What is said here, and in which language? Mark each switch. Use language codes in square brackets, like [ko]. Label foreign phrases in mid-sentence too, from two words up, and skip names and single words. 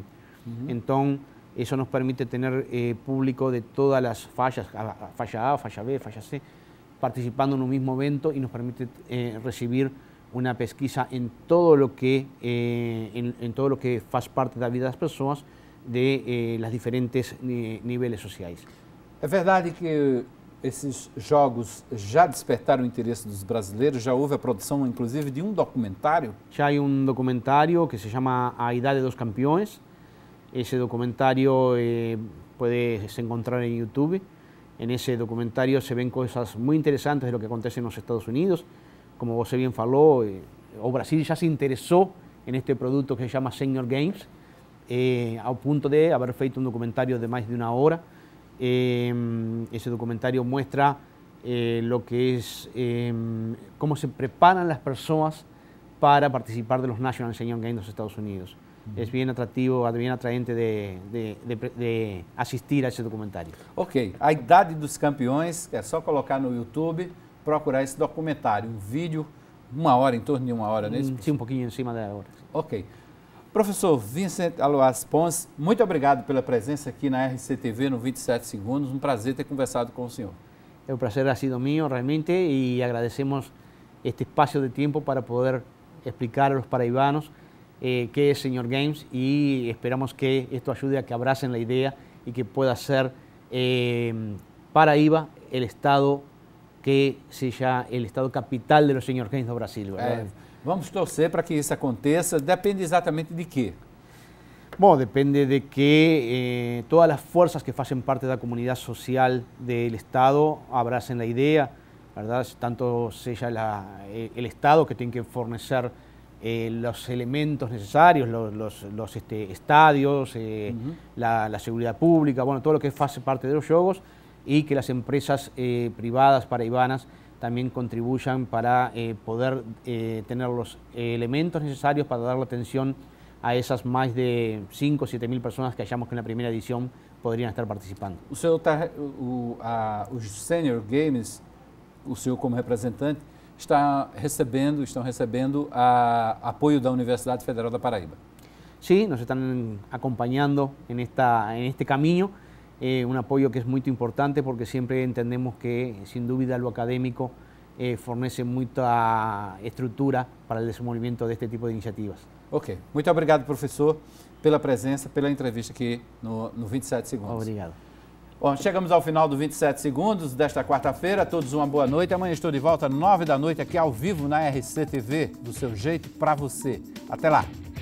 [es] Entonces, eso nos permite tener público de todas las fallas, falla A, falla B, falla C, participando en un mismo evento y nos permite recibir una pesquisa en todo lo que [pt] faz parte [es] de la vida de las personas de los diferentes niveles sociales. [pt] É verdade que esses jogos já despertaram o interesse dos brasileiros? Já houve a produção, inclusive, de um documentário? [es] Ya hay un documentario que se llama A Idade dos Campeões. Ese documentario puedes encontrar en YouTube. En ese documentario se ven cosas muy interesantes de lo que acontece en los Estados Unidos. Como vos bien faló, o Brasil ya se interesó en este producto que se llama Senior Games, a punto de haber feito un documentario de más de una hora. Ese documentario muestra lo que es cómo se preparan las personas para participar de los National Senior Games de los Estados Unidos. Es bien atractivo, bien atraente de asistir a ese documentario. [pt] Ok, A Idade dos Campeões, é só colocar no YouTube, procurar esse documentário, um vídeo, em torno de uma hora, né? Sim, um pouquinho em cima da hora. Ok. Professor Vincent Alois Pons, muito obrigado pela presença aqui na RCTV no 27 Segundos. Um prazer ter conversado com o senhor. [es] El placer ha sido mío realmente y agradecemos este espacio de tiempo para poder explicar a los paraibanos qué es Senior Games y esperamos que esto ayude a que abracen la idea y que pueda ser Paraíba el estado que seja el estado capital de los Senior Games do Brasil, ¿verdad? [pt] Vamos torcer para que isso aconteça. Depende exatamente de quê? Bom, [es] depende de que todas las fuerzas que hacen parte de la comunidad social del Estado abracen la idea, ¿verdad? Tanto sea el Estado que tiene que fornecer los elementos necesarios, los estadios, la seguridad pública, bueno, todo lo que hace parte de los juegos, y que las empresas privadas paraibanas también contribuyan para poder tener los elementos necesarios para dar la atención a esas más de 5 o 7 mil personas que hallamos que en la primera edición podrían estar participando. [pt] O senhor os Senior Games, o senhor como representante, estão recebendo apoio da Universidade Federal da Paraíba. [es] Sí, nos están acompañando en este camino, un apoyo que es muy importante porque siempre entendemos que sin duda lo académico fornece mucha estrutura para el desenvolvimiento de este tipo de iniciativas. [pt] Ok. Muito obrigado, professor, pela presença, pela entrevista aqui no 27 Segundos. Obrigado. Bom, chegamos ao final do 27 Segundos desta quarta-feira. A todos uma boa noite. Amanhã estou de volta às 9 da noite aqui ao vivo na RCTV, do seu jeito, para você.